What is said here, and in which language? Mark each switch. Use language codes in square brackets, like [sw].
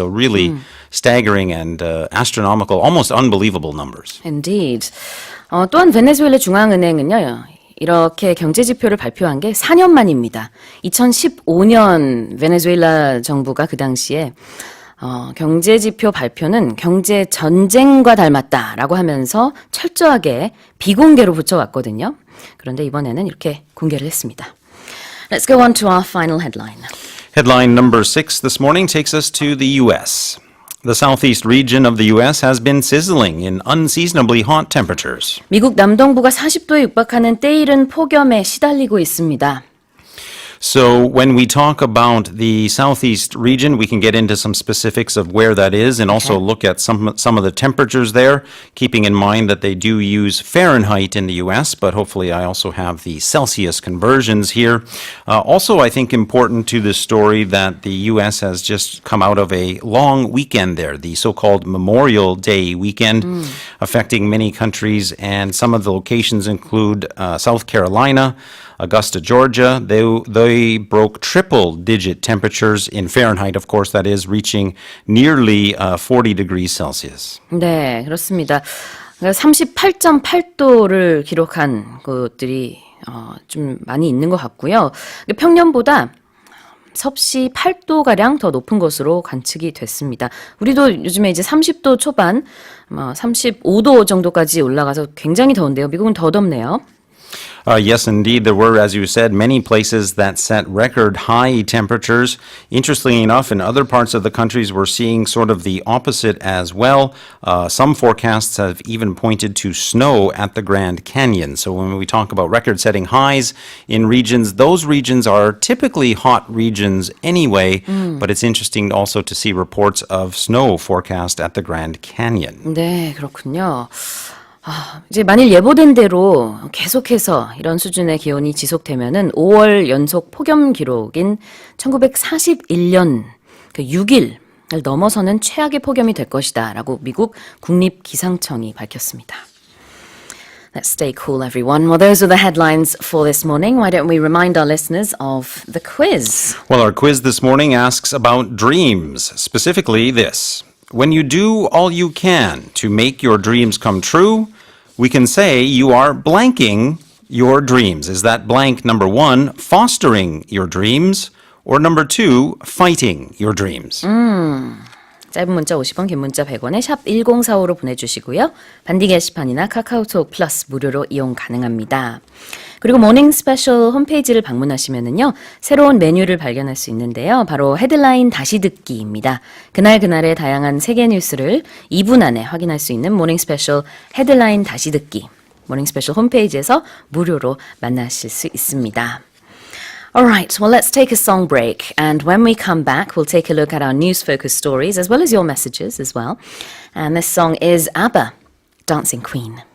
[en] So really staggering and astronomical, almost unbelievable numbers. Indeed. [ko] 또한 베네수엘라 중앙은행은요. 이렇게 경제 지표를 발표한 게 4년 만입니다. 2015년 베네수엘라 정부가 그 당시에 경제 지표 발표는 경제 전쟁과 닮았다라고 하면서 철저하게 비공개로 붙여왔거든요. 그런데 이번에는 이렇게 공개를 했습니다. [en] Let's go on to our final headline. Headline number 6 this morning takes us to the U.S. The southeast region of the U.S. has been sizzling in unseasonably hot temperatures. [ko] 미국 남동부가 40도에 육박하는 때이른 폭염에 시달리고 있습니다. [en] So when we talk about the southeast region, we can get into some specifics of where that is and also look at some of the temperatures there, keeping in mind that they do use Fahrenheit in the U.S., but hopefully I also have the Celsius conversions here. Also, I think important to this story that the U.S. has just come out of a long weekend there, the so-called Memorial Day weekend, affecting many countries, and some of the locations include South Carolina, Augusta, Georgia. They broke triple-digit temperatures in Fahrenheit, of course, that is, reaching nearly 40 degrees Celsius. [ko] 네, 그렇습니다. 38.8도를 기록한 곳들이 좀 많이 있는 것 같고요. 평년보다 섭씨 8도가량 더 높은 것으로 관측이 됐습니다. 우리도 요즘에 이제 30도 초반, 35도 정도까지 올라가서 굉장히 더운데요. 미국은 더 덥네요. [en] Yes, indeed. There were, as you said, many places that set record high temperatures. Interestingly enough, in other parts of the countries, we're seeing sort of the opposite as well. Some forecasts have even pointed to snow at the Grand Canyon. So when we talk about record-setting highs in regions, those regions are typically hot regions anyway, but it's interesting also to see reports of snow forecast at the Grand Canyon. [ko] 네, 그렇군요. 이제 만일 예보된 대로 계속해서 이런 수준의 기온이 지속되면은 5월 연속 폭염 기록인 1941년 그 6일을 넘어서는 최악의 폭염이 될 것이다라고 미국 국립기상청이 밝혔습니다. [en] Let's stay cool, everyone. Well, those are the headlines for this morning. Why don't we remind our listeners of the quiz? Well, our quiz this morning asks about dreams, specifically this. When you do all you can to make your dreams come true, we can say you are blanking your dreams. Is that blank number 1, fostering your dreams, or number 2, fighting your dreams? [ko] 짧은 문자 50원, 긴 문자 100원에 샵 1045로 보내주시고요. 반디 게시판이나 카카오톡 플러스 무료로 이용 가능합니다. 그리고 모닝 스페셜 홈페이지를 방문하시면은요, 새로운 메뉴를 발견할 수 있는데요. 바로 헤드라인 다시 듣기입니다. 그날의 다양한 세계 뉴스를 2분 안에 확인할 수 있는 모닝 스페셜 헤드라인 다시 듣기. 모닝 스페셜 홈페이지에서 무료로 만나실 수 있습니다. [en] Alright, well let's take a song break, and when we come back we'll take a look at our news-focused stories as well as your messages as well. And this song is ABBA, Dancing Queen.